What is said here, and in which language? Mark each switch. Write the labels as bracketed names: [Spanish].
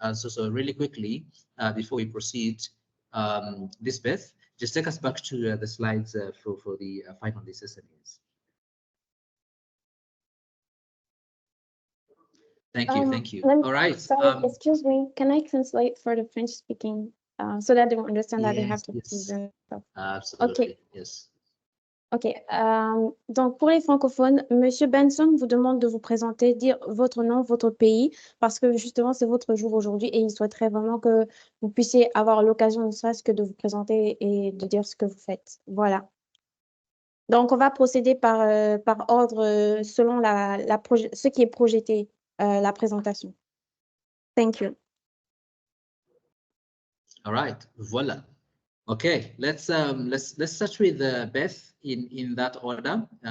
[English] So really quickly, before we proceed, Lisbeth, just take us back to the slides for the finalist SMEs. Thank you. All right. Sorry, excuse me. Can I translate for the French speaking so that they will understand that they have to present? Absolutely. Okay. Yes. [French] Ok, donc pour les francophones, Monsieur Benson vous demande de vous présenter, dire votre nom, votre pays, parce que justement c'est votre jour aujourd'hui et il souhaiterait vraiment que vous puissiez avoir l'occasion, ne serait-ce que de vous présenter et de dire ce que vous faites. Voilà. Donc on va procéder par ordre selon ce qui est projeté, la présentation. [English] Thank you. All right, voila. Okay, let's start with Beth in that order.